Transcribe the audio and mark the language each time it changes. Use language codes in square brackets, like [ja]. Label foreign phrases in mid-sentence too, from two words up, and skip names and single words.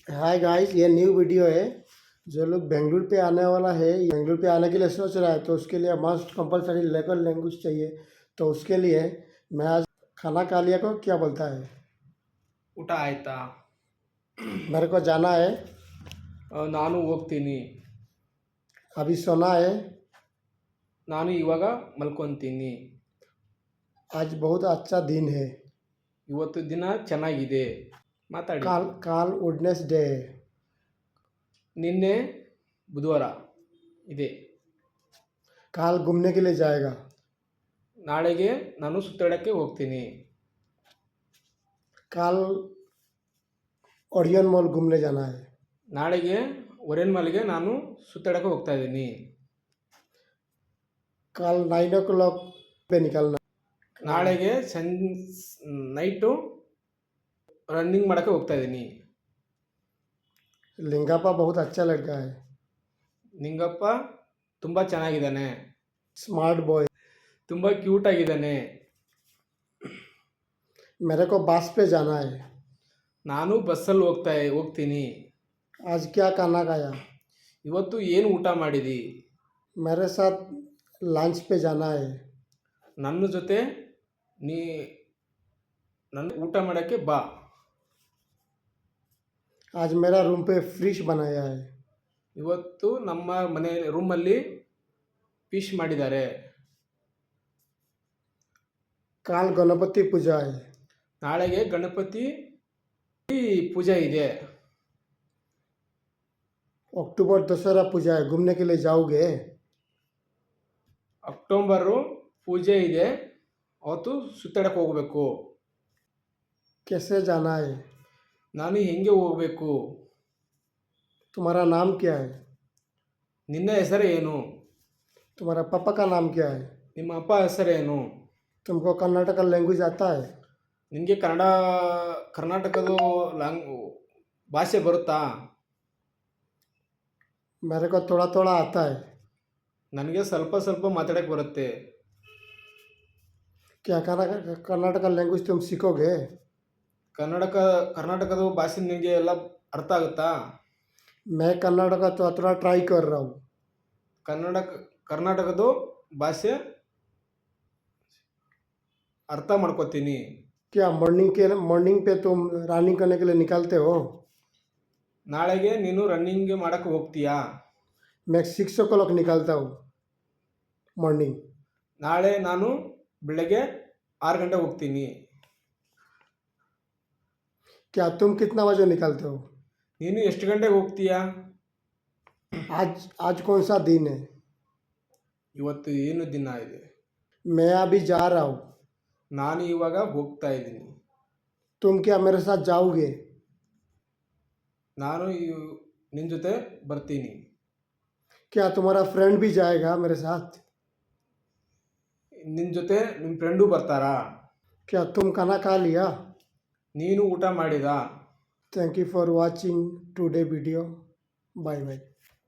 [en] hi guys, [hi] ये [en] new video [hi] है। जो लोग बेंगलुरु पे आने वाला है, बेंगलुरु पे आने के लिए सोच रहा है, तो उसके लिए [en] must compulsory local language [hi] चाहिए। तो उसके लिए मैं आज खाना खा लिया को क्या बोलता है। [kn] ಊಟ ಆಯ್ತಾ? [hi] मेरे को जाना है, [kn] ನಾನು ಹೋಗ್ತೀನಿ. [hi] अभी सोना है। [kn] ನಾನು ಇವಾಗ ಮಲ್ಕೊತೀನಿ. [hi] आज बहुत अच्छा दिन है। [kn] ಇವತ್ತು ದಿನ ಚೆನ್ನಾಗಿದೆ. ಮಾತಾಡಿ. [hi] काल काल वेडनेसडे है। [kn] ನಿನ್ನೆ ಬುಧವಾರ ಇದೆ. [hi] काल घूमने के लिए जाएगा। [kn] ನಾಳೆಗೆ ನಾನು ಸುತ್ತಾಡಕ್ಕೆ ಹೋಗ್ತೀನಿ. [hi] काल ओरियन मॉल घूमने जाना है। [kn] ನಾಳೆಗೆ ಒರೇನ್ ಮಾಲ್ಗೆ ನಾನು ಸುತ್ತಾಡಕ್ಕೆ ಹೋಗ್ತಾ ಇದ್ದೀನಿ. [hi] कल 9 o'clock पे निकलना। [kn] ನಾಳೆಗೆ [en] night running [kn] ಮಾಡೋಕ್ಕೆ ಹೋಗ್ತಾ ಇದ್ದೀನಿ. [hi] लिंगापा बहुत अच्छा लड़का है। [kn] ನಿಂಗಪ್ಪ ತುಂಬ ಚೆನ್ನಾಗಿದ್ದಾನೆ. [en] smart boy. [kn] ತುಂಬ ಕ್ಯೂಟ್ ಆಗಿದ್ದಾನೆ. [hi] मेरे को बस पे जाना है। [kn] ನಾನು ಬಸ್ಸಲ್ಲಿ ಹೋಗ್ತೀನಿ. [hi] आज क्या खाना खाया? [kn] ಇವತ್ತು ಏನು ಊಟ ಮಾಡಿದಿ? [hi] मेरे साथ लंच पे जाना है। [kn] ನನ್ನ ಜೊತೆ ನೀ ನನ್ನ ಊಟ ಮಾಡೋಕ್ಕೆ ಬಾ. [hi] आज मेरा रूम पे फिश बनाया है। [kn] ಇವತ್ತು ನಮ್ಮ ಮನೆ ರೂಮಲ್ಲಿ ಫಿಶ್ ಮಾಡಿದ್ದಾರೆ. [hi] काल गणपति पूजा है। [kn] ನಾಳೆಗೆ ಗಣಪತಿ ಪೂಜೆ ಇದೆ. [hi] अक्टूबर दशहरा पूजा है, घूमने के लिए जाओगे? [kn] ಅಕ್ಟೋಬರು ಪೂಜೆ ಇದೆ, ಅವತ್ತು ಸುತ್ತಾಡಕ್ಕೆ ಹೋಗಬೇಕು. [hi] कैसे जाना है? [kn] ನಾನು ಹೆಂಗೆ ಹೋಗಬೇಕು? [hi] तुम्हारा नाम क्या है? [kn] ನಿನ್ನ ಹೆಸರು ಏನು? [hi] तुम्हारा पापा का नाम क्या है? [kn] ನಿಮ್ಮ ಅಪ್ಪ ಹೆಸರೇನು? [hi] तुमको कर्नाटक लैंग्वेज आता है? [kn] ನಿನಗೆ ಕರ್ನಾಟಕದ ಭಾಷೆ ಬರುತ್ತಾ? [hi] मेरे को थोड़ा थोड़ा आता है। [kn] ನನಗೆ ಸ್ವಲ್ಪ ಸ್ವಲ್ಪ ಮಾತಾಡಕ್ಕೆ ಬರುತ್ತೆ. [hi] क्या कर्नाटक लैंग्वेज तुम सीखोगे? [kn] ಕರ್ನಾಟಕದ ಭಾಷೆ ನಿನಗೆ ಎಲ್ಲ ಅರ್ಥ ಆಗುತ್ತಾ? [hi] मैं कर्नाटक तो थोड़ा ट्राई कर रहा हूँ। [kn] ಕರ್ನಾಟಕದ ಭಾಷೆ ಅರ್ಥ ಮಾಡ್ಕೋತೀನಿ. [hi] क्या मॉर्निंग पे तुम रनिंग करने के लिए निकलते हो? [kn] ನಾಳೆಗೆ ನೀನು ರನ್ನಿಂಗ್ ಮಾಡಕ್ಕೆ ಹೋಗ್ತೀಯಾ? [hi] मैं 6 o'clock निकलता हूँ मॉर्निंग। [kn] ನಾಳೆ ನಾನು ಬೆಳಗ್ಗೆ 6 ಗಂಟೆ ಹೋಗ್ತೀನಿ. [hi] क्या तुम कितना बजे निकलते हो? [kn] ನೀನು ಎಷ್ಟು ಗಂಟೆಗೆ ಹೋಗ್ತೀಯಾ? [hi] आज कौन सा दिन है? [kn] ಇವತ್ತು ಏನು ದಿನ ಇದೆ? [hi] मैं अभी जा रहा हूँ। [kn] ನಾನು ಇವಾಗ ಹೋಗ್ತಾ ಇದ್ದೀನಿ. [hi] तुम क्या मेरे साथ जाओगे? [kn] ನಾನು ನಿನ್ನ ಜೊತೆ ಬರ್ತೀನಿ. [hi] क्या तुम्हारा फ्रेंड भी जाएगा मेरे साथ? [kn] ನಿನ್ನ ಜೊತೆ ನಿಮ್ಮ ಫ್ರೆಂಡು ಬರ್ತಾರಾ? [hi] क्या तुम खाना खा लिया? [kn] ನೀನು ಊಟ ಮಾಡಿದಾ? [en] thank you for watching today video. bye bye.